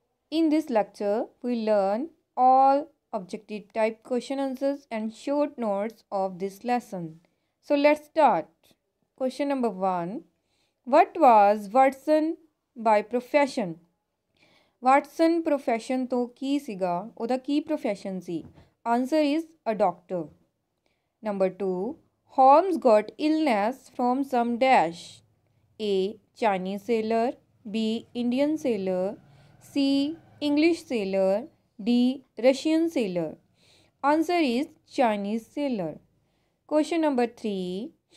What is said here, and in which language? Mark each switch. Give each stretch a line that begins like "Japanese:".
English: In this lecture, we learn all objective type question answers and short notes of this lesson. So let's start. Question number 1. What was Watson by profession?
Punjabi: Watson profession ਤੋਂ ਕੀ ਸੀਗਾ? ਉਹਦਾ ਕੀ profession ਸੀ?
English: Answer is a doctor. Number 2. Holmes got illness from some dash. A. Chinese sailor. B. Indian sailor. C. English sailor. D. Russian sailor. Answer is Chinese sailor. Question number 3.